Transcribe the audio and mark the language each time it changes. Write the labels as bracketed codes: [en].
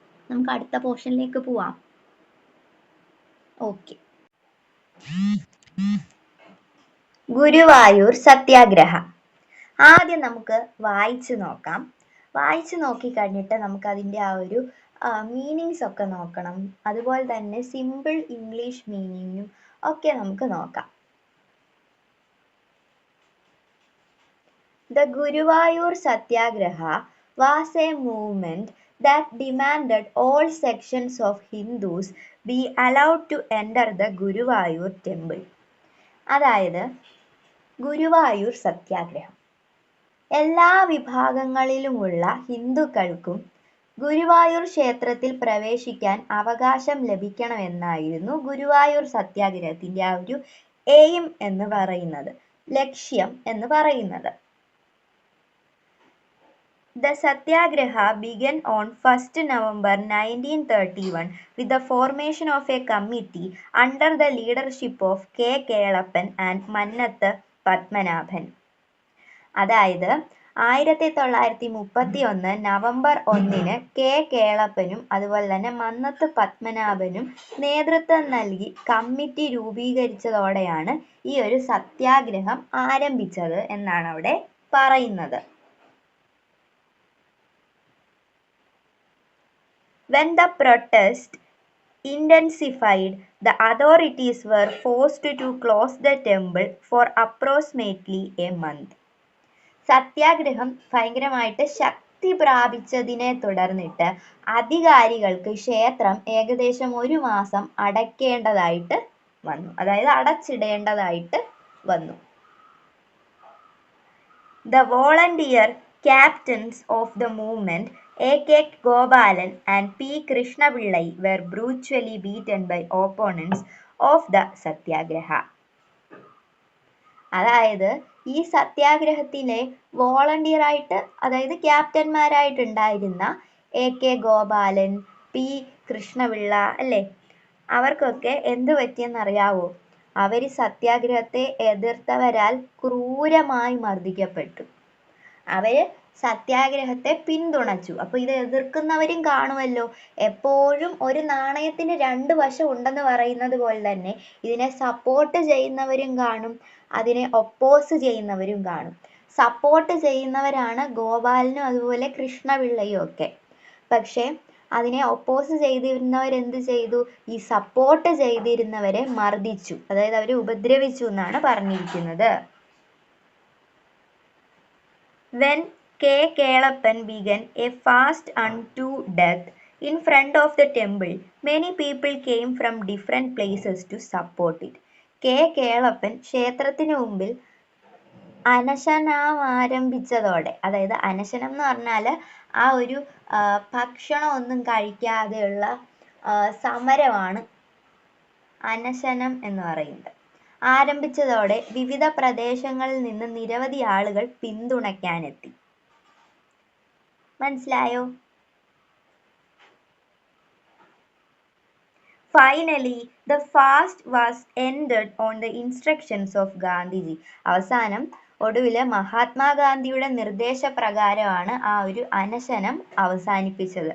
[ml] നമുക്ക് അടുത്ത പോർഷനിലേക്ക് പോവാം. ഓക്കെ, ഗുരുവായൂർ സത്യാഗ്രഹ. ആദ്യം നമുക്ക് വായിച്ചു നോക്കാം. വായിച്ചു നോക്കി കഴിഞ്ഞിട്ട് നമുക്ക് അതിൻ്റെ ആ ഒരു മീനിങ്സ് ഒക്കെ നോക്കണം. അതുപോലെ തന്നെ സിമ്പിൾ ഇംഗ്ലീഷ് മീനിങ്ങും ഒക്കെ നമുക്ക് നോക്കാം. [en] The Guruvayur Satyagraha was a movement that demanded all sections of Hindus be allowed to enter the Guruvayur temple. [ml] അതായത് ഗുരുവായൂർ സത്യാഗ്രഹം, എല്ലാ വിഭാഗങ്ങളിലുമുള്ള ഹിന്ദുക്കൾക്കും ഗുരുവായൂർ ക്ഷേത്രത്തിൽ പ്രവേശിക്കാൻ അവകാശം ലഭിക്കണമെന്നായിരുന്നു ഗുരുവായൂർ സത്യാഗ്രഹത്തിൻ്റെ ആ ഒരു എയിം എന്ന് പറയുന്നത്, ലക്ഷ്യം എന്ന് പറയുന്നത്. [en] The Satyagraha began on 1st November 1931 with the formation of a committee under the leadership of K. Kelappan and Mannatha Padmanabhan. [ml] അതായത് 1931 നവംബർ 1 കെ കേളപ്പനും അതുപോലെ തന്നെ മന്നത്ത് പത്മനാഭനും നേതൃത്വം നൽകി കമ്മിറ്റി രൂപീകരിച്ചതോടെയാണ് ഈ ഒരു സത്യാഗ്രഹം ആരംഭിച്ചത് എന്നാണ് അവിടെ പറയുന്നത്. [en] When the protest intensified, the authorities were forced to close the temple for approximately a month. [ml] സത്യാഗ്രഹം ഭയങ്കരമായിട്ട് ശക്തി പ്രാപിച്ചതിനെ തുടർന്നിട്ട് അധികാരികൾക്ക് ക്ഷേത്രം ഏകദേശം 1 മാസം അടയ്ക്കേണ്ടതായിട്ട് വന്നു, അതായത് അടച്ചിടേണ്ടതായിട്ട് വന്നു. [en] The volunteer captains of the movement, A.K. Gopalan and P. Krishnapillai, were brutally beaten by opponents of the Satyagraha. [ml] അതായത് ഈ സത്യാഗ്രഹത്തിലെ വോളണ്ടിയറായിട്ട്, അതായത് ക്യാപ്റ്റന്മാരായിട്ടുണ്ടായിരുന്ന A.K. ഗോപാലൻ, P. കൃഷ്ണപിള്ള അല്ലേ, അവർക്കൊക്കെ എന്ത് പറ്റിയെന്നറിയാവോ? അവർ സത്യാഗ്രഹത്തെ എതിർത്തവരാൽ ക്രൂരമായി മർദ്ദിക്കപ്പെട്ടു. അവർ സത്യാഗ്രഹത്തെ പിന്തുണച്ചു. അപ്പോൾ ഇത് എതിർക്കുന്നവരും കാണുമല്ലോ. എപ്പോഴും ഒരു നാണയത്തിന് 2 വശം ഉണ്ടെന്ന് പറയുന്നത് പോലെ തന്നെ ഇതിനെ സപ്പോർട്ട് ചെയ്യുന്നവരും കാണും, അതിനെ ഒപ്പോസ് ചെയ്യുന്നവരും കാണും. സപ്പോർട്ട് ചെയ്യുന്നവരാണ് ഗോപാലനും അതുപോലെ കൃഷ്ണപിള്ളയും ഒക്കെ. പക്ഷേ അതിനെ ഒപ്പോസ് ചെയ്തിരുന്നവരെന്ത് ചെയ്തു? ഈ സപ്പോർട്ട് ചെയ്തിരുന്നവരെ മർദ്ദിച്ചു, അതായത് അവരെ ഉപദ്രവിച്ചു എന്നാണ് പറഞ്ഞിരിക്കുന്നത്. [en] When K. Kelappan began a fast unto death in front of the temple, many people came from different places to support it. [ml] K. Kelappan ക്ഷേത്രത്തിന് മുമ്പിൽ അനശനം ആരംഭിച്ചതോടെ, അതായത് അനശനം എന്ന് പറഞ്ഞാൽ ആ ഒരു ഭക്ഷണം ഒന്നും കഴിക്കാതെയുള്ള സമരമാണ് അനശനം എന്ന് പറയുന്നത്. ആരംഭിച്ചതോടെ വിവിധ പ്രദേശങ്ങളിൽ നിന്ന് നിരവധി ആളുകൾ പിന്തുണയ്ക്കാനെത്തി. മനസ്സിലായോ? [en] Finally, the fast was ended on the instructions of Gandhiji. [ml] അവസാനം ഒടുവിൽ മഹാത്മാഗാന്ധിയുടെ നിർദ്ദേശപ്രകാരമാണ് ആ ഒരു അനശനം അവസാനിപ്പിച്ചത്.